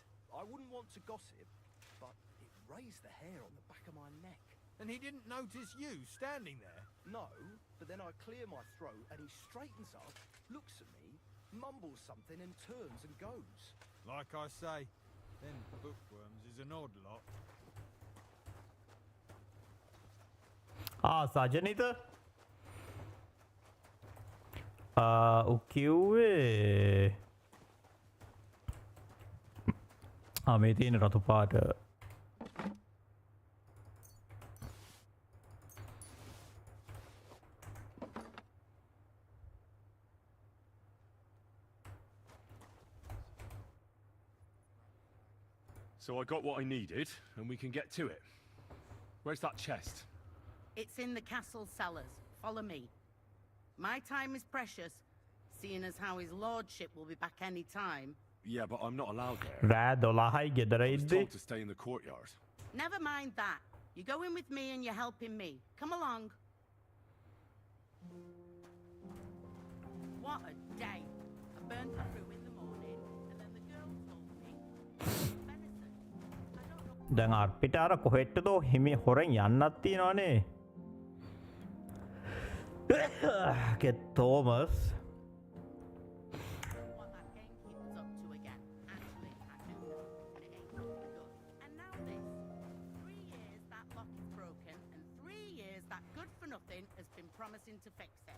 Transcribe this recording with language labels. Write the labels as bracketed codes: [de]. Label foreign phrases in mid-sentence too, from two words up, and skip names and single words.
[en] I wouldn't want to gossip, but it raised the hair on the back of my neck. And he didn't notice you standing there? No, but then I clear my throat and he straightens up, looks at me, mumbles something and turns and goes. Like I say, them bookworms is an odd lot. [si] සජනිත කිව්වේ මේ තියෙන රතු පාට [en] So I got what I needed, and we can get to it. Where's that chest? It's in the castle cellars. Follow me. My time is precious, seeing as how his lordship will be back any time. Yeah, but I'm not allowed there. [si] රෑ 12යි ගෙදර [en] I was [si] ඉද්දි [en] told to stay in the courtyard. Never mind that. You go in with me and you're helping me. Come along. What a day. I burned through in the morning, and then the girl told me venison. I don't know. [si] දැන් අපිට අර කොහෙට්ටද හිමි හොරෙන් යන්නත් තියෙනවනේ get Thomas [en] What that gamekeeper's up to again. Actually, I do know, and it ain't looking good. And now this. 3 years that lock is broken, and 3 years that good-for-nothing has been promising to fix it.